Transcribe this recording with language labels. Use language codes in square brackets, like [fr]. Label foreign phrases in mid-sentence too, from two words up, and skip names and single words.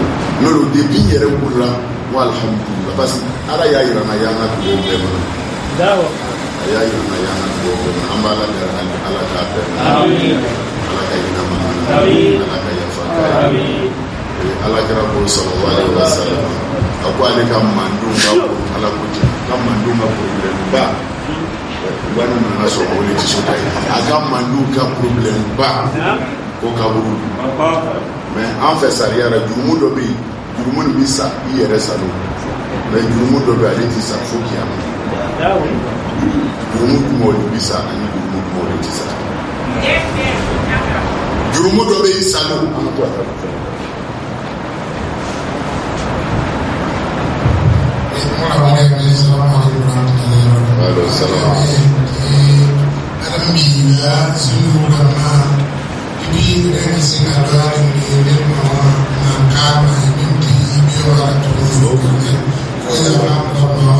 [bm] don n'olu depuis yɛrɛ wulila n ko alhamdulilah [fr] parce que [bm] ala y'a yira n na y'an ka dugawu bɛɛ ma a y'a yira n na y'an ka dugawu bɛɛ ma an b'a la kɛra ala k'a bɛɛ ma ala ka hinɛ ma ala ka yafa ala kɛra ko [ar] صلى الله عليه وسلم [bm] a ko ale ka mandenw ka ala ko ka mandenw ka problème ba wani nana sɔrɔ o de ti so ta ye a ka mandenw ka problème ba ko kaburu mais an fɛ sariya la jurumu dɔ bɛ yen jurumu nin bɛ sa i yɛrɛ salo mais jurumu dɔ bɛ yen ale ti sa fo kiyama jurumu jumɛnw de bɛ sa ani jurumu jumɛnw de ti sa jurumu dɔ bɛ yen salo an ka to a ta fɛ. [ms] Alhamdulillah, semua ulama ini dari Singapura ini memang kami minta ibu orang tua kita, kita orang